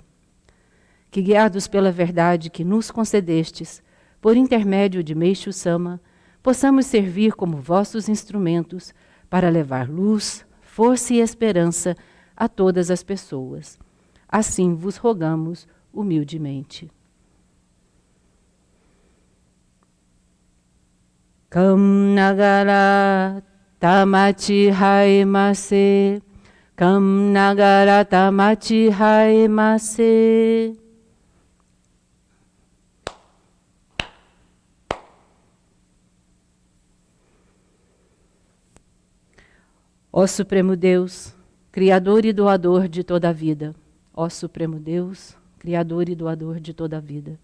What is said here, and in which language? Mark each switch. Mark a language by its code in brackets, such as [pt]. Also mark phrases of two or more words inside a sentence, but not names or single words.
[pt] Que, guiados pela verdade que nos concedestes, por intermédio de Meixo Sama, possamos servir como vossos instrumentos para levar luz, força e esperança a todas as pessoas. Assim vos rogamos humildemente. [ja] かむ ながら たまち はえませ. かむ ながら たまち はえませ. [pt] Ó Supremo Deus, Criador e doador de toda a vida. Ó Supremo Deus, Criador e doador de toda a vida.